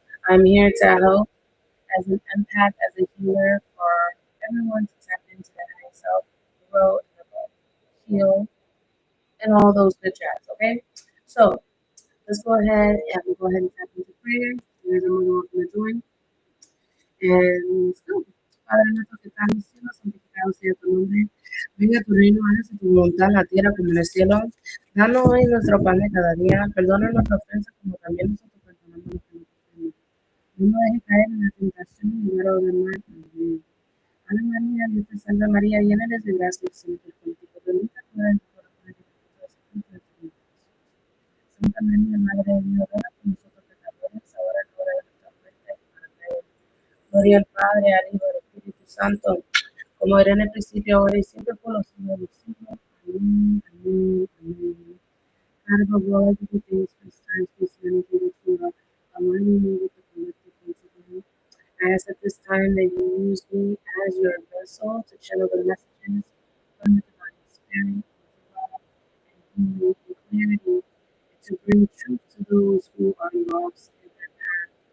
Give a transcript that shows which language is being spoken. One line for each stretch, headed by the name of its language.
English: I'm here to help as an empath, as a healer for everyone to tap into their higher self, grow and evolve, heal, and all those good jazz. Okay. So let's go ahead and we'll go ahead and tap into prayer. There's a little welcome to join. And let's go.
Spanish: Padre nuestro que estás en el cielo, santificado sea tu nombre. Venga tu reino, hágase tu voluntad en la tierra como en el cielo. Danos hoy nuestro pan de cada día. Perdona nuestras ofensas como también nosotros perdonamos a los que nos ofenden. No nos dejes caer en la tentación y líbranos del mal. Amén. Ave María, Dios te salve María, llena eres de gracia, el Señor es contigo. Bendita tú eres entre las mujeres y bendito es el fruto de tu vientre, Jesús. Santa María, Madre de Dios, ruega por nosotros pecadores, ahora y en la hora de nuestra muerte. Amén. Gloria al Padre, al Hijo y al Espíritu Santo, como era en el principio, ahora y siempre, por los siglos de los siglos. Amén, amén, amén.
English: God of all everything things, first times, Christianity, that you are aligning me with the collective once again. I ask at this time that you use me as your vessel to channel the messages from the divine spirit with love and healing and clarity, and to bring truth to those who are lost in their path.